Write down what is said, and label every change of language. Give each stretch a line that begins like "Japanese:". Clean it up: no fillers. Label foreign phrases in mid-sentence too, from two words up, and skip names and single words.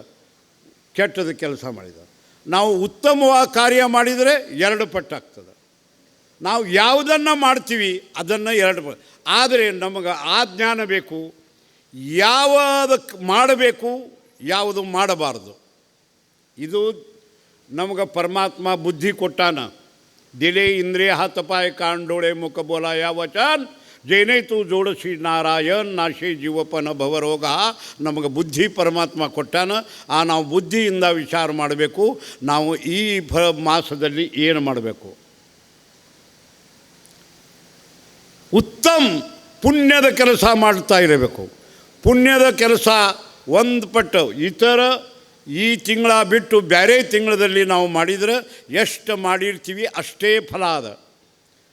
Kannada: ಕೆಟ್ಟದ ಕೆಲಸ ಮಾಡಿದರೆ ನಾವು ಉತ್ತಮವಾದ ಕಾರ್ಯ ಮಾಡಿದರೆ 2 ಪಟ್ಟು ಆಗ್ತದೆ. ನಾವು ಯಾವುದನ್ನು ಮಾಡ್ತೀವಿ ಅದನ್ನು 2 ಪಟ್ಟು. ಆದರೆ ನಮಗೆ ಆ ಜ್ಞಾನ ಬೇಕು, ಯಾವುದಕ್ಕೆ ಮಾಡಬೇಕು ಯಾವುದು ಮಾಡಬಾರ್ದು. ಇದು ನಮಗೆ ಪರಮಾತ್ಮ ಬುದ್ಧಿ ಕೊಟ್ಟಾನ.
Marathi: दिले इंद्रिय हात पाय कान डोळे मुख बोला या वचन, जेणे तू जोडशी नारायण नाशे जीवपन ಭವರೋಗ.
Kannada: ನಮಗೆ ಬುದ್ಧಿ ಪರಮಾತ್ಮ ಕೊಟ್ಟಾನ. ನಾವು ಬುದ್ಧಿಯಿಂದ ವಿಚಾರ ಮಾಡಬೇಕು. ನಾವು ಈ ಮಾಸದಲ್ಲಿ ಏನು ಮಾಡಬೇಕು? ಉತ್ತಮ ಪುಣ್ಯದ ಕೆಲಸ ಮಾಡ್ತಾ ಇರಬೇಕು. ಪುಣ್ಯದ ಕೆಲಸ ಒಂದು ಪಟ್ಟು ಇತರ ಈ ತಿಂಗಳ ಬಿಟ್ಟು ಬೇರೆ ತಿಂಗಳಲ್ಲಿ ನಾವು ಮಾಡಿದರೆ ಎಷ್ಟು ಮಾಡಿರ್ತೀವಿ ಅಷ್ಟೇ ಫಲ ಅದ.